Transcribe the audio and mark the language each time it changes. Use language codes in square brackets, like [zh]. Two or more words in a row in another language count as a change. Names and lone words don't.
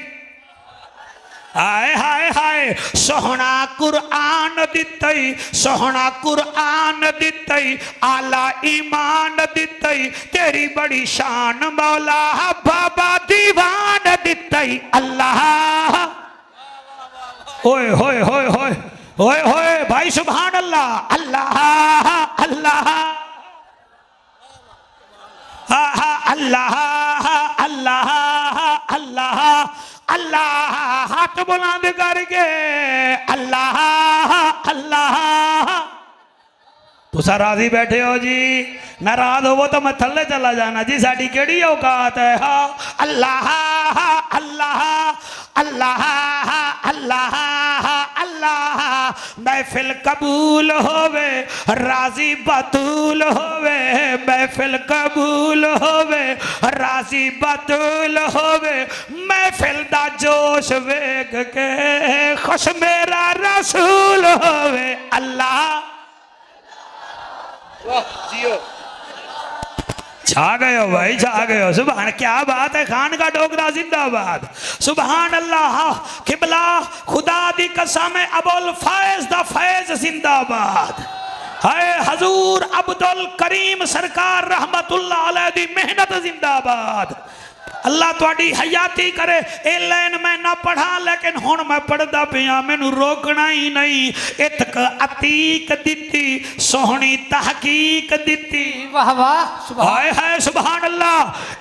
[pa] ہائے ہائے ہائے سوہنا قرآن دتے، سوہنا قرآن دتے. اعلیٰ ایمان دتے. تیری بڑی شان مولا بابا دیوان دتے. اللہ اوئے ہوئے ہوئے ہوئے ہوئے ہوئے بھائی [ar] سبحان الله. الله الله الله الله الله الله. [pa] ہاتھ بلند کرکے [ar] الله الله. [pa] تسا راضی بیٹھے ہو جی، ناراض ہو تو میں تھلے چلا جانا جی، ساڈی کیڑی اوقات ہے. [ar] هاں الله الله الله الله الله. [pa] محفل قبول ہووے راضی بتول ہووے، محفل قبول ہووے راضی بتول ہووے. محفل دا جوش ویکھ کے خوش میرا رسول ہووے. اللہ چھا گئے ہو بھائی چھا گئے ہو. سبحان کیا بات ہے۔ خان کا ڈوگرا زندہ باد. [ar] سبحان الله [pa] قبلہ خدا دی قسم ابو الفیض دا فیض زندہ باد. ہائے حضور عبدالکریم سرکار [ar] رحمة الله عليه [pa] دی محنت زندہ باد. اللہ تہاڈی حیاتی کرے۔ اے لائن میں نہ پڑھا لیکن ہن میں پڑھدا پیا، مینوں روکنا ہی نہیں. عتق عتیق دتی سوہنی تحقیق دتی. واہ واہ سبحان ہائے ہائے [ar] سبحان الله.